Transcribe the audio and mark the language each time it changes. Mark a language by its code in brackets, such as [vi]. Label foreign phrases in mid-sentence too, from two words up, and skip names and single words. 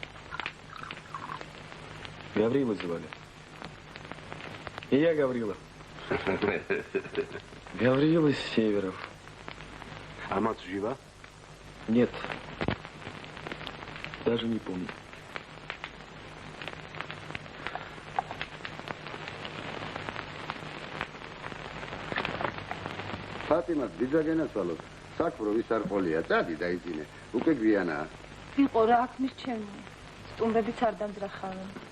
[ru] Гаврилой звали. И я Гаврила. Гаврила из Северов. А мать жива? Нет. Даже не помню. [ka] ფატიმა ბიძაგენაცვალოთ. საქმრო ვის არ ყოლია, წადი დაიძინე. უკვე გვიანაა. იყო რა აქ მირჩემი. სტუმრებიც არ დამძრახავენ.